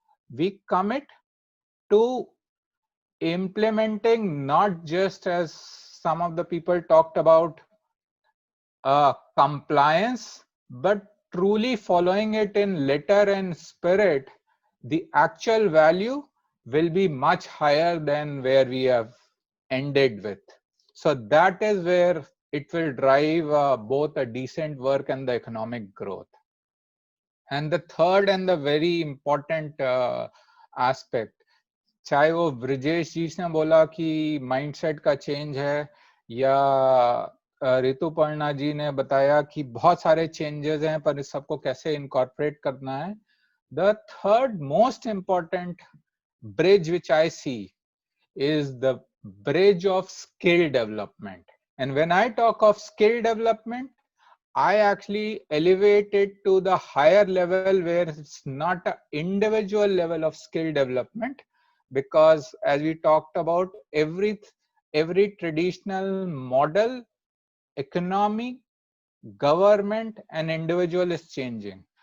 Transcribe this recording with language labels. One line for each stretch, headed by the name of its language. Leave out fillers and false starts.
English: We commit to implementing, not just as some of the people talked about compliance, but truly following it in letter and spirit. The actual value will be much higher than where we have ended with. So that is where it will drive both a decent work and the economic growth. And the third and the very important aspect,
Hindi: चाहे वो ब्रिजेश जी ने बोला कि mindset का change है, या ऋतुपर्णा जी ने बताया कि बहुत सारे चेंजेस हैं पर इस सबको कैसे इनकॉर्पोरेट करना है.
English: The third most important bridge which I see is the bridge of skill development. And when I talk of skill development, I actually elevate it to the higher level where it's not an individual level of skill development, because as we talked about, every traditional model, economy, government, and individual is changing.